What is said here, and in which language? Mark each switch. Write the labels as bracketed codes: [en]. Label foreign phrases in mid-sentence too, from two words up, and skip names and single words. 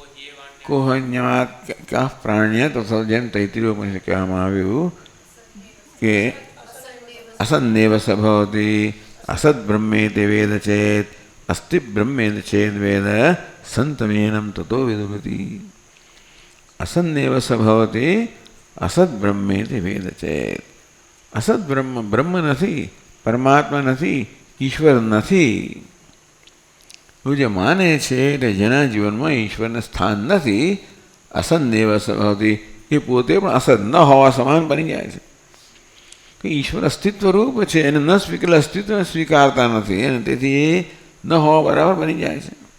[gu] કોહન્યાત કા પ્રાણ્ય તો જેમ તૈત્રીય ઉપનિષદ કહેવામાં આવ્યું કે [sa] असन्नेव स भवति असद्ब्रह्मेति वेद चेत् अस्ति ब्रह्मेति चेद् वेद संतमेनं ततो विदुरति। असन्नेव स भवति असद्ब्रह्मेति वेद चेत् असद्ब्रह्म [gu] ब्रह्म નથી, પરમાત્મા નથી, ઈશ્વર નથી એવું જે માને છે એટલે જેના જીવનમાં ઈશ્વરને સ્થાન નથી, [sa] असन्नेव स भवति [gu] એ પોતે પણ અસદ ન હોવા સમાન બની જાય છે કે ઈશ્વર અસ્તિત્વ રૂપ છે એને ન સ્વીકાર અસ્તિત્વ સ્વીકારતા નથી અને તેથી એ ન હોવા બરાબર બની જાય છે.